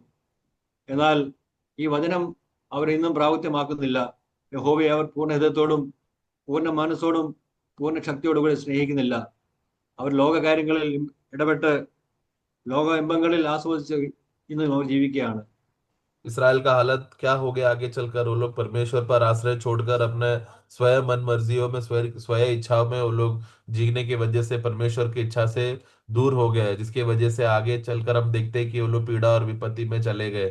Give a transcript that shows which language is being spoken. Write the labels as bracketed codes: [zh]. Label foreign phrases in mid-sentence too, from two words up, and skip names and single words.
[ml] എന്നാൽ ഈ വചനം അവർ ഇന്നും പ്രാവർത്തികമാക്കുന്നില്ല. യഹോവയെ അവർ പൂർണ്ണ ഹൃദയത്തോടും പൂർണ്ണ മനസ്സോടും പൂർണ്ണ ശക്തിയോടും കൂടി സ്നേഹിക്കുന്നില്ല. അവർ ലോകകാര്യങ്ങളിൽ ഇടപെട്ട് ലോക ഇമ്പങ്ങളിൽ ആസ്വദിച്ച് ഇന്ന് അവർ ജീവിക്കുകയാണ്. [hi] इसराइल का हालत क्या हो गया आगे चलकर? वो लोग परमेश्वर पर आश्रय छोड़कर अपने स्वयं मन मर्जियों में, स्वयं स्वयं इच्छाओं में वो लोग जीने की वजह से परमेश्वर की इच्छा से दूर हो गए, जिसकी वजह से आगे चलकर हम देखते हैं कि वो लोग पीड़ा और विपत्ति में चले गए।